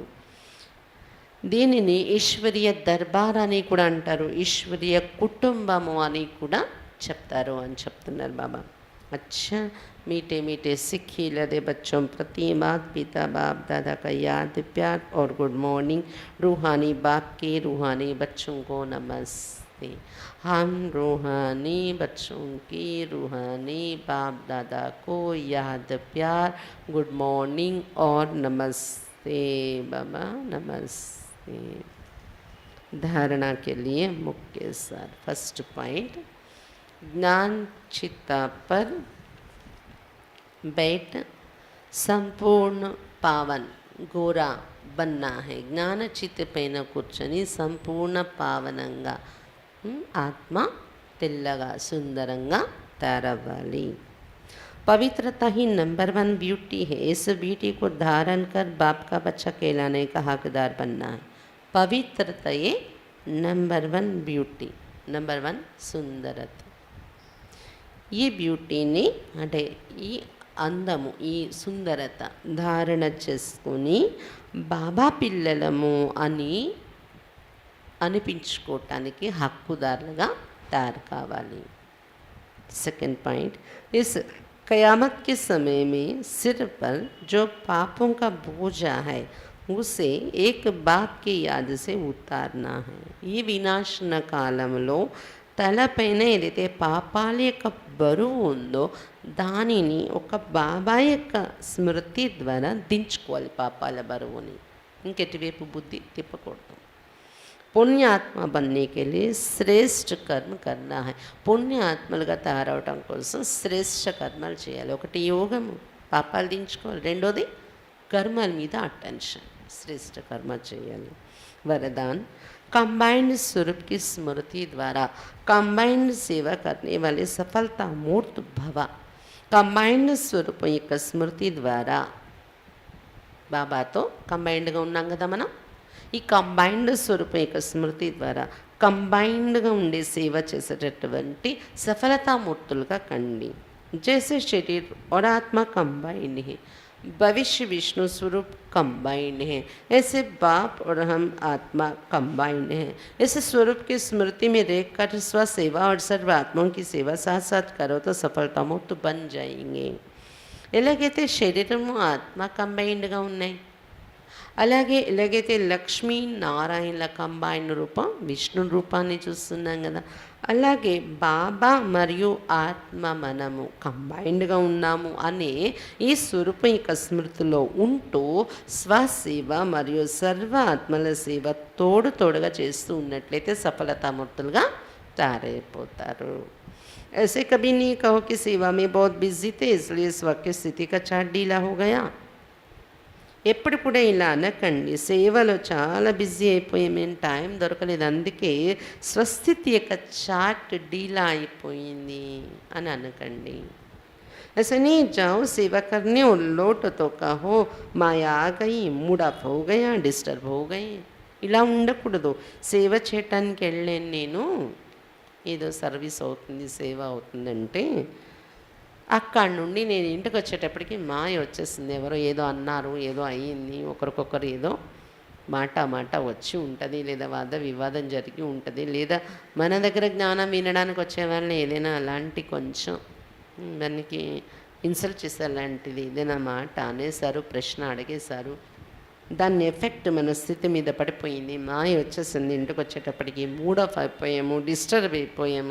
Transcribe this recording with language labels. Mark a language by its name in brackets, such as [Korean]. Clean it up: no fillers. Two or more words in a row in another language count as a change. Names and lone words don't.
[Telugu] దీనిని ఈశ్వరీయ దర్బార్ అని కూడా అంటారు, ఈశ్వరీయ కుటుంబము అని కూడా చెప్తారు అని చెప్తున్నారు బాబా. [Hindi] अच्छा मीठे मीठे सिक्खी लदे बच्चों प्रति माता पिता बाप दादा का याद प्यार और [English] good morning. [Hindi] रूहानी बाप के रूहानी बच्चों को नमस्ते. हम रूहानी बच्चों की रूहानी बाप दादा को याद प्यार [English] good morning [Hindi] और नमस्ते बाबा नमस्ते. धारणा के लिए मुख्य सार. [English] first point, [Hindi] ज्ञान चित्ता पर बैठ संपूर्ण पावन गोरा बनना है. ज्ञान चित्त [Telugu] పైన కూర్చొని సంపూర్ణ పావనంగా ఆత్మ తెల్లగా సుందరంగా తయారవ్వాలి. [Hindi] पवित्रता ही [English] number 1 beauty [Hindi] है. इस ब्यूटी को धारण कर बाप का बच्चा कहलाने का हकदार बनना है. [Telugu] పవిత్రతయే [English] number 1 beauty, [Telugu] నెంబర్ 1 సుందరత. ఈ బ్యూటీని అంటే ఈ అందము, ఈ సుందరత ధారణ చేసుకొని బాబా పిల్లలము అని అనిపించుకోవటానికి హక్కుదారులుగా तैयार కావాలి। [English] second point, [Hindi] इस कयामत के समय में सिर पर जो पापों का बोझा है उसे एक बाप की याद से उतारना है। [Telugu] ఈ వినాశన కాలంలో తలపైన ఏదైతే పాపాల యొక్క బరువు ఉందో దానిని ఒక బాబా యొక్క స్మృతి ద్వారా దించుకోవాలి। పాపాల బరువుని ఇంకెటువైపు బుద్ధి తిప్పకూడదు। [Hindi] पुण्य आत्मा बनने के लिए श्रेष्ठ कर्म करना है। [Telugu] పుణ్య ఆత్మలుగా తయారవటం కోసం శ్రేష్ఠ కర్మలు చేయాలి। ఒకటి యోగము, పాపాలు దించుకోవాలి। రెండోది కర్మల మీద అటెన్షన్, [Hindi] श्रेष्ठ कर्म [Telugu] చేయాలి। [Hindi] वरदान, कंबाइंड स्वरूप की स्मृति द्वारा कंबाइंड सेवा करने वाले सफलता मूर्त भव। कंबाइंड स्वरूप [Telugu] యొక్క స్మృతి ద్వారా బాబాతో కంబైన్డ్గా ఉన్నాం కదా మనం। ఈ కంబైన్డ్ స్వరూపం యొక్క స్మృతి ద్వారా కంబైన్డ్గా ఉండే సేవ చేసేటటువంటి సఫలతామూర్తులుగా కండి। [Hindi] जैसे शरीर और आत्मा कंबाइंड है, भविष्य विष्णु स्वरूप कंबाइंड है, ऐसे बाप और हम आत्मा कंबाइंड है। इस स्वरूप की स्मृति में रह कर स्व सेवा और सर्व आत्माओं की सेवा साथ साथ करो तो सफलतामूर्त बन जाएंगे। [Telugu] ఎలాగైతే శరీరము ఆత్మ కంబైన్డ్గా ఉన్నాయి, అలాగే ఎలాగైతే లక్ష్మీ నారాయణల కంబైన్ రూపం విష్ణు రూపాన్ని చూస్తున్నాం కదా, అలాగే బాబా మరియు ఆత్మ మనము కంబైన్డ్గా ఉన్నాము అనే ఈ స్వరూపం యొక్క స్మృతిలో ఉంటూ స్వసేవ మరియు సర్వ ఆత్మల సేవ తోడుగా చేస్తూ ఉన్నట్లయితే సఫలతామూర్తులుగా తయారైపోతారు। [Hindi] ऐसे कभी नहीं कहो कि सेवा में बहुत बिजी थे इसलिए स्व की स्थिति का चार्ट ढीला हो गया। [Telugu] ఎప్పుడు కూడా ఇలా అనకండి, సేవలో చాలా బిజీ అయిపోయి మేము టైం దొరకలేదు అందుకే స్వస్థితి యొక్క చార్ట్ డీలా అయిపోయింది అని అనకండి। [Hindi] ऐसे नहीं जाओ सेवा करने और लौट तो कहो माया आ गई, [English] mood off [Hindi] हो गया, डिस्टर्ब हो गई। [Telugu] ఇలా ఉండకూడదు। సేవ చేయటానికి వెళ్ళాను నేను, ఏదో సర్వీస్ అవుతుంది సేవ అవుతుందంటే అక్కడి నుండి నేను ఇంటికి వచ్చేటప్పటికి మాయ వచ్చేసింది। ఎవరో ఏదో అన్నారు, ఏదో అయ్యింది, ఒకరికొకరు ఏదో మాట వచ్చి ఉంటుంది, లేదా వాద వివాదం జరిగి ఉంటుంది, లేదా మన దగ్గర జ్ఞానం వినడానికి వచ్చే వాళ్ళని ఏదైనా అలాంటి కొంచెం దానికి ఇన్సల్ట్ చేసే అలాంటిది ఏదైనా మాట అనేసారు, ప్రశ్న అడిగేశారు, దాని ఎఫెక్ట్ మన స్థితి మీద పడిపోయింది, మాయ వచ్చేసింది, ఇంటికి వచ్చేటప్పటికి [English] mood off [Telugu] అయిపోయాము, డిస్టర్బ్ అయిపోయాము।